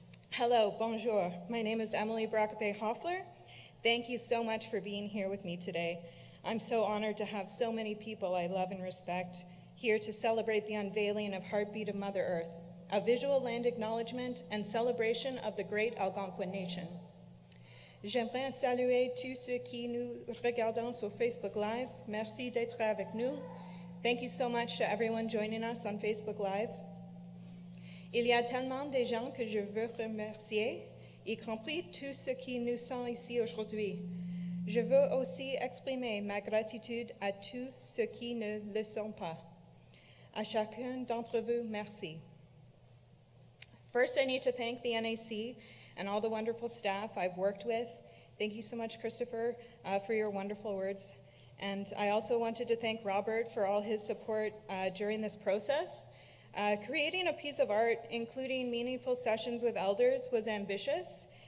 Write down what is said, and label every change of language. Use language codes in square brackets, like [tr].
[en] Hello, bonjour. My name is Emily Brakupe-Hoffler. Thank you so much for being here with me today. I'm so honored to have so many people I love and respect here to celebrate the unveiling of Heartbeat of Mother Earth, a visual land acknowledgement and celebration of the great Algonquin nation. [fr] J'aimerais saluer tous ceux qui nous regardent sur Facebook Live. Merci d'être avec nous. [en] Thank you so much to everyone joining us on Facebook Live. [fr] Il y a tellement de gens que je veux remercier, y compris tous ceux qui nous sont ici aujourd'hui. Je veux aussi exprimer ma gratitude à tous ceux qui ne le sont pas. À chacun d'entre vous, merci. [en] First, I need to thank the NAC and all the wonderful staff I've worked with. Thank you so much, Christopher, for your wonderful words. And I also wanted to thank Robert for all his support during this process. Creating a piece of art, including meaningful sessions with elders, was ambitious.